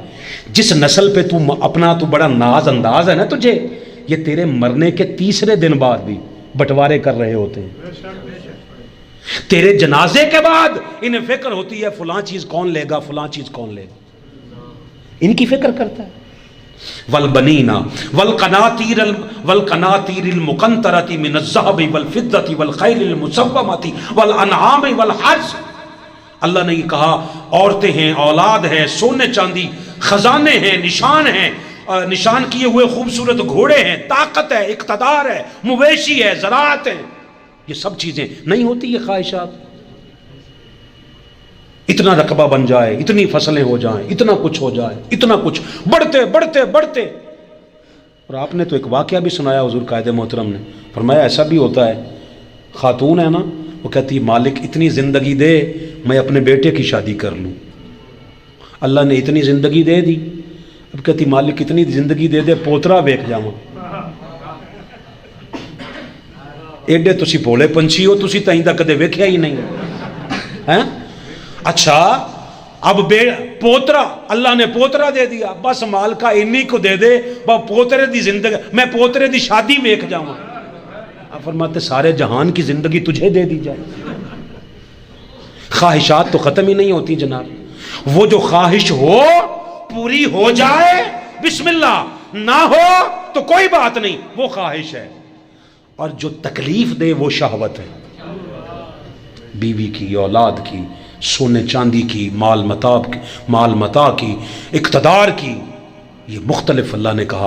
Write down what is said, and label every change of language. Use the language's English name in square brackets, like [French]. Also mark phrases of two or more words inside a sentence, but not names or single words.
[Urdu] جس نسل پہ تو بڑا ناز انداز ہے نا تجھے, یہ تیرے مرنے کے 3 دن بعد بھی بٹوارے کر رہے ہوتے ہیں. تیرے جنازے کے بعد انہیں فکر ہوتی ہے فلاں چیز کون لے گا, فلاں چیز کون لے گا, ان کی فکر کرتا ہے. [Arabic] والبنین والقناطیر المقنطرۃ من الذهب والفضة والخیل المسومۃ والانعام والحرث. [Urdu] اللہ نے یہ کہا عورتیں ہیں, اولاد ہے, سونے چاندی, خزانے ہیں, نشان ہیں, نشان کیے ہوئے خوبصورت گھوڑے ہیں, طاقت ہے, اقتدار ہے, مویشی ہے, زراعت ہے. یہ سب چیزیں نہیں ہوتی یہ خواہشات. اتنا رقبہ بن جائے، اتنی فصلیں ہو جائیں، اتنا کچھ ہو جائے، اتنا کچھ، بڑھتے بڑھتے بڑھتے. اور آپ نے تو ایک واقعہ بھی سنایا حضور قائد محترم نے، فرمایا ایسا بھی ہوتا ہے، خاتون ہے نا، وہ کہتی مالک اتنی زندگی دے میں اپنے بیٹے کی شادی کر لوں. اللہ نے اتنی زندگی دے دی، اب کہتی مالک اتنی زندگی دے دے [Punjabi] پوترا ویکھ جاواں. ایڈے تسی بھولے پنچھی ہو، تسی تائیں دا کدے ویکھیا ہی نہیں ہیں. [Urdu] اچھا اب پوترا، اللہ نے پوترا دے دیا، بس مالکا انہی کو دے دے [Punjabi] پوترے دی زندگی، میں پوترے دی شادی ویکھ جاواں. [Urdu] آپ فرماتے سارے جہان کی زندگی تجھے دے دی جائے. خواہشات تو ختم ہی نہیں ہوتی جناب. وہ جو خواہش ہو پوری ہو جائے [Arabic] بسم اللہ، [Urdu] نہ ہو تو کوئی بات نہیں، وہ خواہش ہے. اور جو تکلیف دے وہ شہوت ہے، بیوی کی، اولاد کی، سونے چاندی کی، مال متاع کی، اقتدار کی، یہ مختلف اللہ نے کہا.